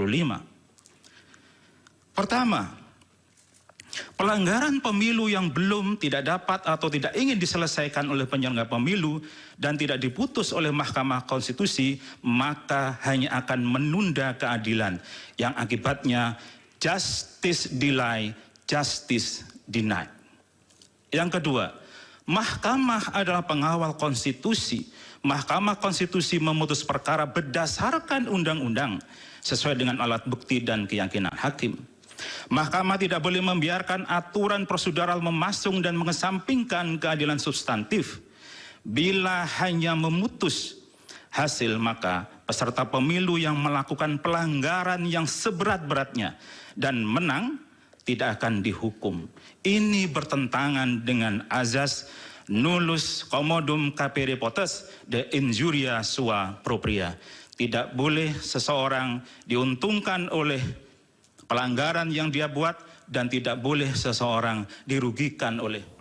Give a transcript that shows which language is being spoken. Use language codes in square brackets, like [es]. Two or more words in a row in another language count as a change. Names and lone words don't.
[id] Pertama, pelanggaran pemilu yang belum, tidak dapat atau tidak ingin diselesaikan oleh penyelenggara pemilu dan tidak diputus oleh Mahkamah Konstitusi maka hanya akan menunda keadilan yang akibatnya [en] justice delay, justice denied. [id] Yang kedua, mahkamah adalah pengawal konstitusi. Mahkamah Konstitusi memutus perkara berdasarkan undang-undang sesuai dengan alat bukti dan keyakinan hakim. Mahkamah tidak boleh membiarkan aturan prosedural memasung dan mengesampingkan keadilan substantif. Bila hanya memutus hasil, maka peserta pemilu yang melakukan pelanggaran yang seberat-beratnya dan menang tidak akan dihukum. Ini bertentangan dengan azas [la] nullus commodum capere potes de injuria sua propria. [id] Tidak boleh seseorang diuntungkan oleh pelanggaran yang dia buat dan tidak boleh seseorang dirugikan oleh